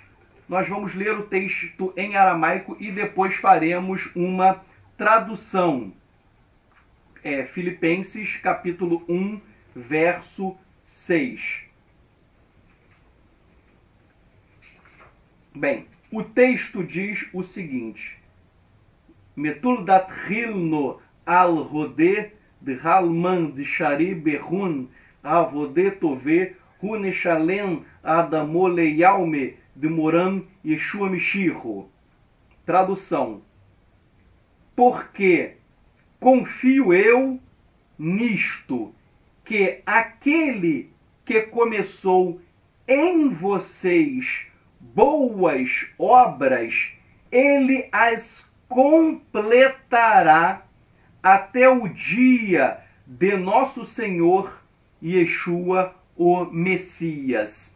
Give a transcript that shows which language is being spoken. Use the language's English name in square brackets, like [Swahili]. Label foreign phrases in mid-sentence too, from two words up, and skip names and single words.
[Portuguese] Nós vamos ler o texto em aramaico e depois faremos uma tradução. Filipenses capítulo 1, verso 6. Bem, o texto diz o seguinte: [Classical Syriac] ܡܛܠ ܕܬܟܝܠ ܐܢܐ ܥܠ ܗܕܐ ܕܗܘ ܕܫܪܝ ܒܟܘܢ ܥܒܕܐ ܛܒܐ ܗܘ ܢܫܠܡ ܐܢܘܢ ܥܕܡܐ ܠܝܘܡܗ ܕܡܪܢ ܝܫܘܥ ܡܫܝܚܐ. [Portuguese] Tradução: porque confio eu nisto, que aquele que começou em vocês boas obras, ele as completará até o dia de nosso Senhor Yeshua, o Messias.